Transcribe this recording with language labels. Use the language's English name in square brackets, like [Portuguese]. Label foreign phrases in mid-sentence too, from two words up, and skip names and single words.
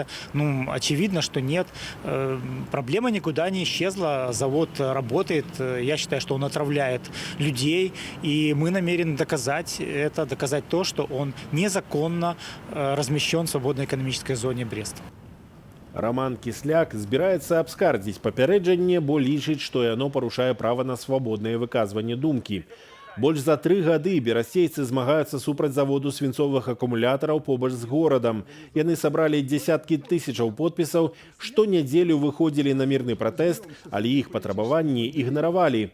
[Russian] Ну, очевидно, что нет. Проблема никуда не исчезла. Завод работает. Я считаю, что он отравляет людей. И мы намерены доказать это, доказать то, что он незаконно размещен в свободной экономической зоне Бреста. [Belarusian] Роман Кісляк збіраецца абскардзіць папярэджанне, бо лічыць, што яно парушае права на свабоднае выказванне думкі. Больш за 3 гады берасцейцы змагаюцца супраць заводу свінцовых акумулятараў побач з горадам. Яны сабралі дзесяткі тысячаў подпісаў, штонядзелю выходзілі на мірны пратэст, але іх патрабаванні ігнаравалі.